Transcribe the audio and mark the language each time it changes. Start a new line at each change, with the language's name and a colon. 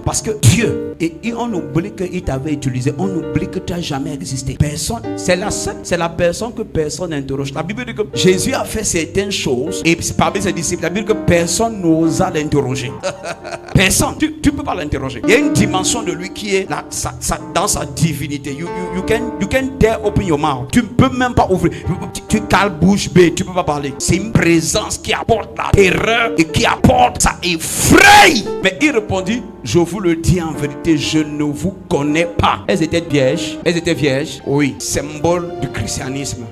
French: Parce que Dieu, et on oublie qu'il t'avait utilisé. On oublie que tu n'as jamais existé. Personne, c'est la personne que personne n'interroge. La Bible dit que Jésus a fait certaines choses et parmi ses disciples, la Bible dit que personne n'osa l'interroger. Personne. Tu ne peux pas l'interroger. Il y a une dimension de lui qui est là, dans sa divinité.
English: You can dare open your mouth.
French: Tu ne peux même pas ouvrir. Tu cales bouche bée. Tu ne peux pas parler. C'est une présence qui apporte la terreur et qui apporte, ça effraie. Mais il répondit, je vous le dis en vérité, je ne vous connais pas. Elles étaient vierges. Elles étaient vierges. Oui. Symbole du christianisme.